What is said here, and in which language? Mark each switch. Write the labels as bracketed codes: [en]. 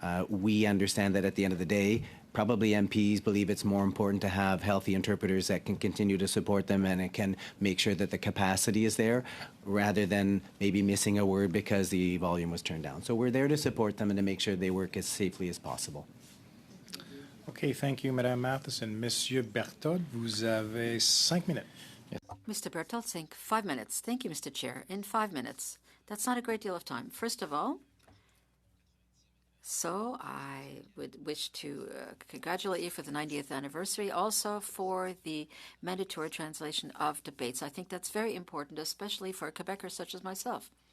[en] We understand that at the end of the day, probably MPs believe it's more important to have healthy interpreters that can continue to support them and it can make sure that the capacity is there rather than maybe missing a word because the volume was turned down. So we're there to support them and to make sure they work as safely as possible. Okay, thank you, Madame Matheson. [fr] Monsieur Berthold, vous avez 5 minutes. [en] Mr. Berthold, 5 minutes. Thank you, Mr. Chair. In 5 minutes. That's not a great deal of time. First of all, so I would wish to congratulate you for the 90th anniversary, also for the mandatory translation of debates. I think that's very important, especially for Quebecers such as myself.